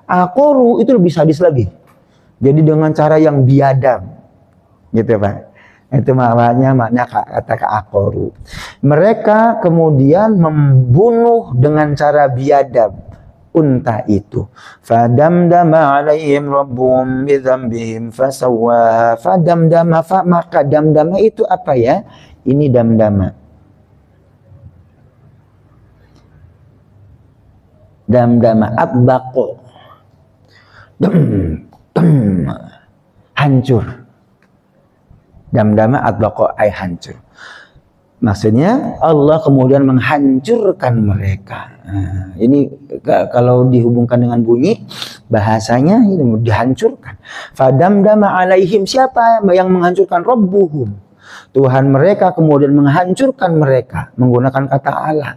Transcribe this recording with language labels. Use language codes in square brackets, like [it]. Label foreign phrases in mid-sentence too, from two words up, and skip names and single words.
[id] Aqaru itu lebih sadis lagi. Jadi dengan cara yang biadab. Gitu Pak. Itu makna kata aqaru. Mereka kemudian membunuh dengan cara biadab unta itu. [ar] Fadamdama alaihim rabbuhum bidzambihim fasawwa. [id] Fadamdama, maka damdama itu apa ya? [ar] Ini damdama. Damdama atbaqo. [id] Hancur. [ar] Damdama atbaqa ay hancur. [id] Maksudnya Allah kemudian menghancurkan mereka. Nah, ini kalau dihubungkan dengan bunyi bahasanya ini dihancurkan. [ar] Fadamdama alaihim, [id] siapa yang menghancurkan? Rabbuhum, Tuhan mereka kemudian menghancurkan mereka menggunakan kata ala.